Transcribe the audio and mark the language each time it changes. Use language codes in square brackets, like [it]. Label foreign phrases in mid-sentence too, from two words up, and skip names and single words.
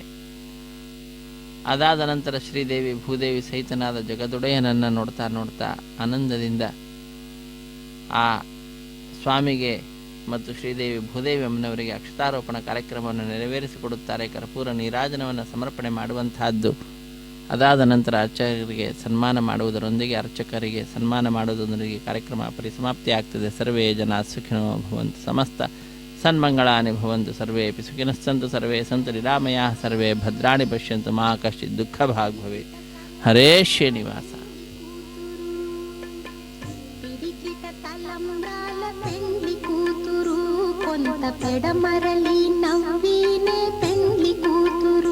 [kn] ಅದಾದ ನಂತರ ಶ್ರೀದೇವಿ ಭೂದೇವಿ ಸಹಿತನಾದ ಜಗದೊಡೆಯನನ್ನು ನೋಡ್ತಾ ನೋಡ್ತಾ ಆನಂದದಿಂದ ಆ ಸ್ವಾಮಿಗೆ ಮತ್ತು ಶ್ರೀದೇವಿ ಭೂದೇವಿ ಅಮ್ಮನವರಿಗೆ ಅಕ್ಷತಾರೋಪಣ ಕಾರ್ಯಕ್ರಮವನ್ನು ನೆರವೇರಿಸಿಕೊಡುತ್ತಾರೆ. ಕರ್ಪೂರ ನೀರಾಜನವನ್ನು ಸಮರ್ಪಣೆ ಮಾಡುವಂತಹದ್ದು. ಅದಾದ ನಂತರ ಅರ್ಚಕರಿಗೆ ಸನ್ಮಾನ ಮಾಡುವುದರೊಂದಿಗೆ ಅರ್ಚಕರಿಗೆ ಸನ್ಮಾನ ಮಾಡುವುದರೊಂದಿಗೆ ಕಾರ್ಯಕ್ರಮ ಪರಿಸಮಾಪ್ತಿ ಆಗ್ತದೆ. [sa] ಸರ್ವೇ ಜನ ಸುಖಿನೋ ಭವಂತು, ಸಮಸ್ತ ಸನ್ಮಂಗಳಾನಿ ಭವಂತು, ಸರ್ವೇಪಿ ಸುಖಿನಸ್ಸಂತು, ಸರ್ವೇ ಸಂತು ನಿರಾಮಯಾಃ, ಸರ್ವೇ ಭದ್ರಾಣಿ ಪಶ್ಯಂತು, ಮಾ ಕಶ್ಚಿತ್ ದುಃಖ ಭಾಗ್ ಭವೇತ್. [kn] ಹರೇ ಶ್ರೀನಿವಾಸ. [te] పిడికిట తలంబ్రాల పెండ్లి కూతురు, కొంత పెడమరలి నవ్వినే పెండ్లి కూతురు.